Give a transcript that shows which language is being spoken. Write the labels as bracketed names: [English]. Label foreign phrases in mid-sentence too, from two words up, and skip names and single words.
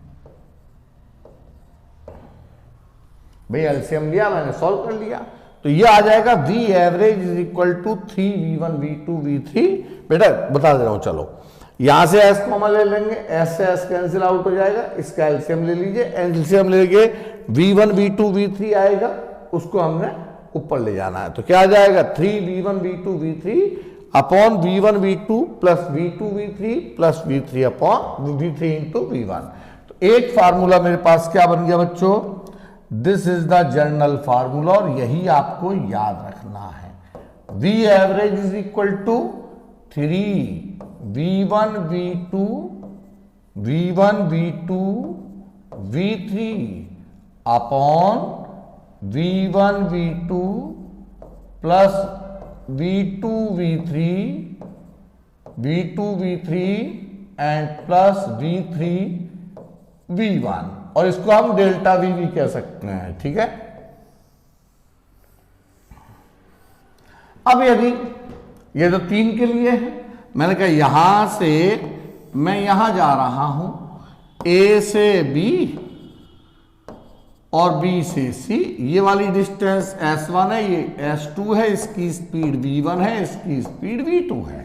[Hindi] भाई एलसीएम लिया मैंने, सॉल्व कर लिया, तो ये आ जाएगा [English] V average is equal to 3V1 V2 V3. [Hindi] बेटा बता दे रहा हूं, चलो यहां से S कॉमन ले लेंगे, S से S [English] cancel out [Hindi] हो जाएगा, इसका एलसीएम ले लीजिए, एलसीएम लेके V1 V2 V3 आएगा, उसको हमने ऊपर ले जाना है। तो क्या आ जाएगा? [English] 3V1 V2 V3 upon V1 V2 plus V2 V3 plus V3 upon V3 into V1. [Hindi] तो एक फार्मूला मेरे पास क्या बन गया बच्चों? [English] this is the general formula, [Hindi] और यही आपको याद रखना है। [English] V average is equal to 3V1 V2 V3 upon V1 V2 plus V2 V3 and plus V3 V1, [Hindi] और इसको हम डेल्टा V भी कह सकते हैं, ठीक है। अब यदि ये तो 3 के लिए है, मैंने कहा यहां से मैं यहां जा रहा हूं, A से B और B से C, ये वाली डिस्टेंस S1 है, ये S2 है, इसकी स्पीड V1 है, इसकी स्पीड V2 है।